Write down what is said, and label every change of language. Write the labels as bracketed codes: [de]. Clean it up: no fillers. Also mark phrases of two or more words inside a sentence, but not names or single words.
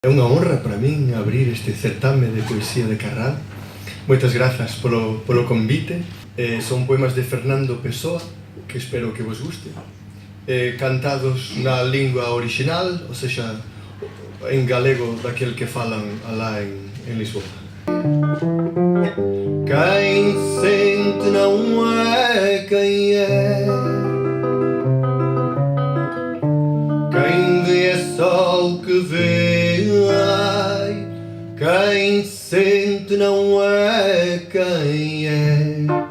[gl] É unha honra para min abrir este certame de poesía de Carral. Moitas grazas polo convite. Son poemas de Fernando Pessoa, que espero que vos guste, cantados na lingua orixinal, [pt] ou seja, [gl] en galego daquel que falan alá en Lisboa. [pt] Quem sente não é quem é, quem vê é só o que vê. Quem sente não é quem é.